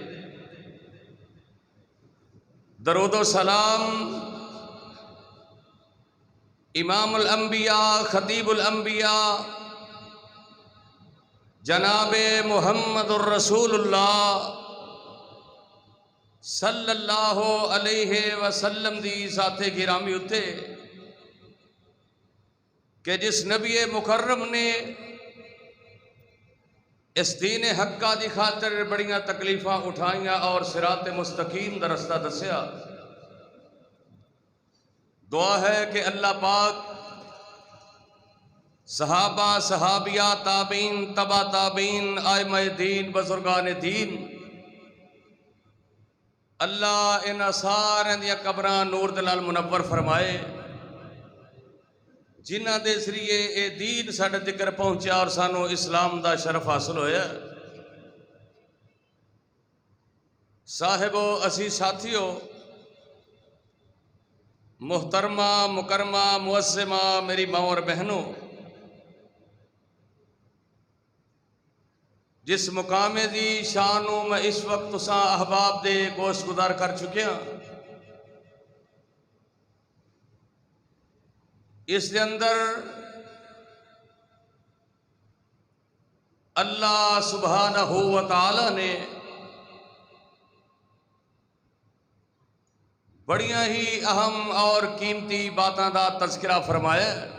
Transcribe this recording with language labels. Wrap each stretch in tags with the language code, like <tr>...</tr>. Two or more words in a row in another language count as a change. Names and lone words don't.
<pa>درود و سلام امام الانبیاء خطیب الانبیاء جناب محمد الرسول اللہ</pa> <ar>صلی اللہ علیہ وسلم</ar> <pa>دی ذات گرامی اتے کہ جس نبی مکرم نے اس دین حقہ دی خاطر بڑیاں تکلیفاں اٹھائیاں اور صراط مستقیم دا رستہ دسیا. دعا ہے کہ اللہ پاک صحابہ صحابیہ تابعین تبع تابعین ائمہ دین بزرگان دین اللہ ان سارے دیا قبراں نور دے نال منور فرمائے جنہ دے ذریعے اے دین ساڈے تکر پہنچیا اور سانو اسلام دا شرف حاصل ہویا. صاحبو اسی ساتھیو محترمہ مکرمہ معظمہ میری ماں اور بہنوں، جس مقام دی شانوں میں اس وقت تساں احباب دے گوش گزار کر چکے ہیں، اس دے اندر اللہ سبحانہ و تعالی نے بڑیاں ہی اہم اور قیمتی باتاں دا تذکرہ فرمایا.</pa>